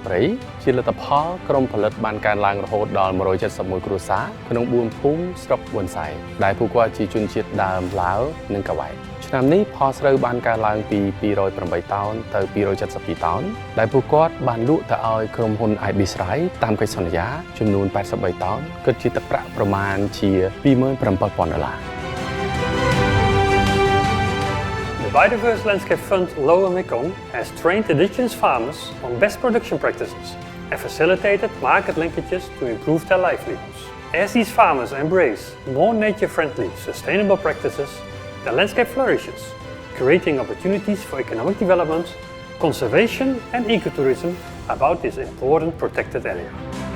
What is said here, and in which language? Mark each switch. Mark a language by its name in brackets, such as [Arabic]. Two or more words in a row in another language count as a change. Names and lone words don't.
[Khmer] ព្រៃជាលទ្ធផលក្រុមផលិតបានកើនឡើងរហូតដល់171គ្រួសារក្នុង4ភូមិស្រុកប៊ុនសែនដែលពួកគាត់ជាជនជាតិដើមឡាវនិងកវែតឆ្នាំនេះផលស្រូវបានកើនឡើងពី208តោនទៅ272តោនដែលពួកគាត់បានលក់ទៅឲ្យក្រុមហ៊ុន IB ស្រីតាមកិច្ចសន្យាចំនួន83តោនគិតជាទឹកប្រាក់ប្រមាណជា$27,000 [English] The Biodiverse Landscape Fund Lower Mekong has trained indigenous farmers on best production practices and facilitated market linkages to improve their livelihoods. As these farmers embrace more nature-friendly, sustainable practices, the landscape flourishes, creating opportunities for economic development, conservation and ecotourism about this important protected area.